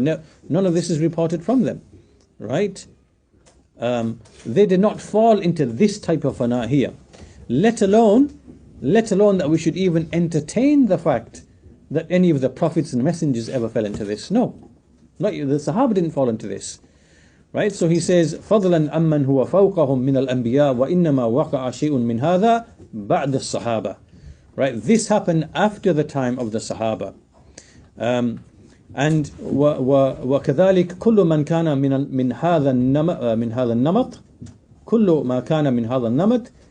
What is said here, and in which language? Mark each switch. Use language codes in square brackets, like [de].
[en] No, none of this is reported from them. Right, they did not fall into this type of Fanaa here. Let alone that we should even entertain the fact that any of the prophets and messengers ever fell into this. No, not the Sahaba didn't fall into this. Right? So he says, [ar] فضلا أمن هو فوقهم من الأنبياء وإنما وقع شيء من هذا بعد الصحابة. [en] Right? This happened after the time of the Sahaba. [ar] And وكذلك كل من كان من هذا النمط كل ما كان من هذا النمط